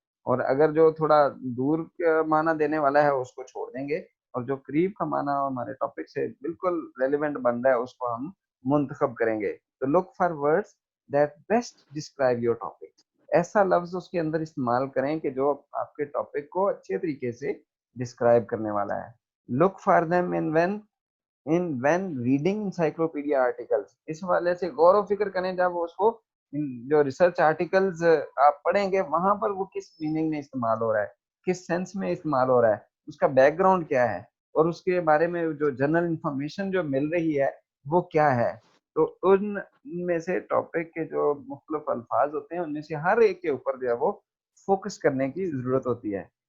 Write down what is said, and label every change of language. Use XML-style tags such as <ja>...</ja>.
<ur>اور اگر جو تھوڑا دور کا معنی دینے والا ہے اس کو چھوڑ دیں گے، اور جو قریب کا معنی ہمارے ٹاپک سے بالکل ریلیونٹ بن رہا ہے اس کو ہم منتخب کریں گے.</ur> <en>تو look for words that best describe your topic.</en> <ur>ایسا لفظ اس کے اندر استعمال کریں کہ جو آپ کے ٹاپک کو اچھے طریقے سے ڈسکرائب کرنے والا ہے.</ur> <en>Look for them when reading encyclopedia articles.</en> <ur>اس حوالے سے غور و فکر کریں جب اس کو جو ریسرچ آرٹیکلز آپ پڑھیں گے وہاں پر وہ کس میننگ میں استعمال ہو رہا ہے، کس سینس میں استعمال ہو رہا ہے، اس کا بیک گراؤنڈ کیا ہے، اور اس کے بارے میں جو جنرل انفارمیشن جو مل رہی ہے وہ کیا ہے. تو ان میں سے ٹاپک کے جو مختلف الفاظ ہوتے ہیں ان میں سے ہر ایک کے اوپر جو ہے وہ فوکس کرنے کی ضرورت ہوتی ہے.</ur>